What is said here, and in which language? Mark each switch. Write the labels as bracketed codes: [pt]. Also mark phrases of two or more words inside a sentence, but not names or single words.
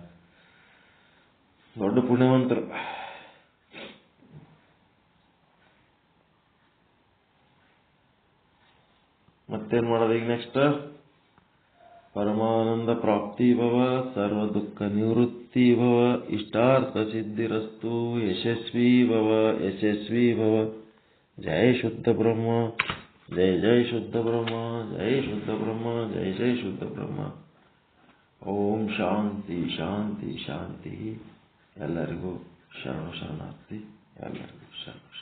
[kn] ದೊಡ್ಡ ಪುಣ್ಯವಂತರು. ಮತ್ತೇನ್ ಮಾಡೋದು ಈಗ ನೆಕ್ಸ್ಟ್? [sa] ಪರಮಾನಂದ ಪ್ರಾಪ್ತಿ ಭವ, ಸರ್ವ ದುಃಖ ನಿವೃತ್ತಿ ಭವ, ಇಷ್ಟಾರ್ಥ ಸಿದ್ಧಿರಸ್ತು, ಯಶಸ್ವಿ ಭವ ಯಶಸ್ವಿ ಭವ. ಜಯ ಶುದ್ಧ ಬ್ರಹ್ಮ, ಜಯ ಜಯ ಶುದ್ಧ ಬ್ರಹ್ಮ, ಜಯ ಶುದ್ಧ ಬ್ರಹ್ಮ, ಜಯ ಜಯ ಶುದ್ಧ ಬ್ರಹ್ಮ. ಓಂ ಶಾಂತಿ ಶಾಂತಿ ಶಾಂತಿ. [kn] ಎಲ್ಲರಿಗೂ ಶರಣಾರ್ಥಿ, ಎಲ್ಲರಿಗೂ ಶರಣ.